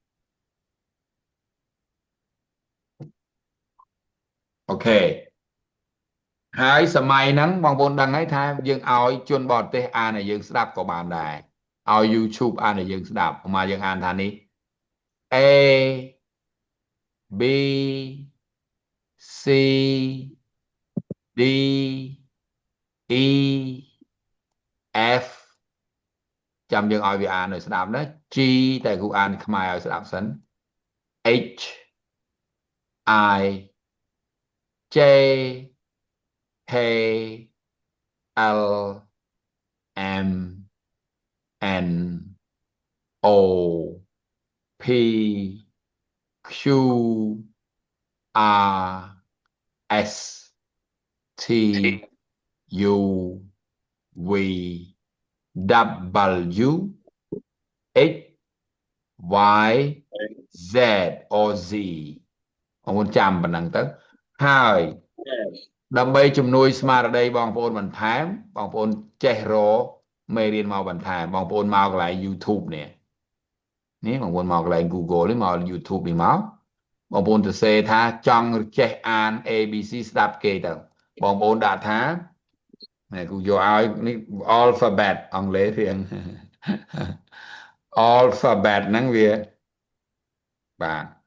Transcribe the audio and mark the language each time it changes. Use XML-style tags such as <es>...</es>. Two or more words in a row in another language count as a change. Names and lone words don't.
<km>អូខេហើយសម័យហ្នឹងបងប្អូនដឹងហើយថាយើងឲ្យជនបរទេសអានឲ្យយើងស្ដាប់ក៏បានដែរឲ្យ YouTube អានឲ្យយើងស្ដាប់មកយើងអានថានេះ A</km> <en>B C D E F</en> <km>ចាំយើងឲ្យវាអានឲ្យស្ដាប់ណា G តែគ្រូអានខ្មែរឲ្យស្ដាប់សិន</km> <en>H I J K L M N O P Q R S T U V W X Y Z or Z</en> <km>បងប្អូនចាំប៉ុណ្ណឹងទៅហើយដើម្បីជំនួយ ស្មារតីបងប្អូនបន្ថែមបងប្អូនចេះរកមេរៀនមកបន្ថែមបងប្អូនមកកន្លែង YouTube នេះបងប្អូនមកកន្លែង Google នេះមក YouTube នេះមកបងប្អូនទៅសេថាចង់ចេះអាន ABC ស្ដាប់គេទៅបងប្អូនដាក់ថាគូយកឲ្យនេះ alphabet អង់គ្លេសរៀង alphabet ហ្នឹងវាបាទ</km>